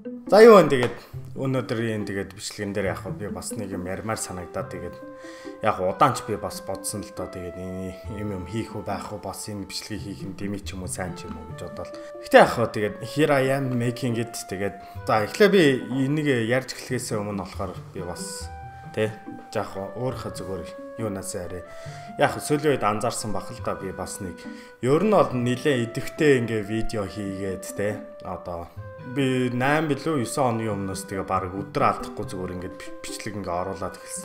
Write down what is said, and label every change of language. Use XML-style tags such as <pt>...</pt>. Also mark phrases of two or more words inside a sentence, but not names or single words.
<mn>За юу вэ тэгээд өнөөдрийн тэгээд бичлэгэн дээр яг би бас нэг юм ярмаар санагдаад тэгээд яг удаанч би бас бодсон л доо тэгээд юм хийх үү байх уу бас энэ бичлэгийг хийх юм дэмий ч юм уу сайн ч юм уу гэж бодоод. Гэтэ яг тэгээд</mn> <en>here I am making it</en> <mn>тэгээд за эхлээ би энийг ярьж эхлэхээс өмнө болохоор би бас тэ яг өөрийнхөө зүгээр юунаас арай яг сүүлийн үед анзаарсан бах л да би бас нэг ер нь бол нилээ идэвхтэй ингээ видео хийгээд тэ одоо би 8 билүү 9 оны өмнөөс тэгээ баг өдөр алдахгүй зүгээр ингээд бичлэг ингээ оруулаад эхэлсэн.</mn>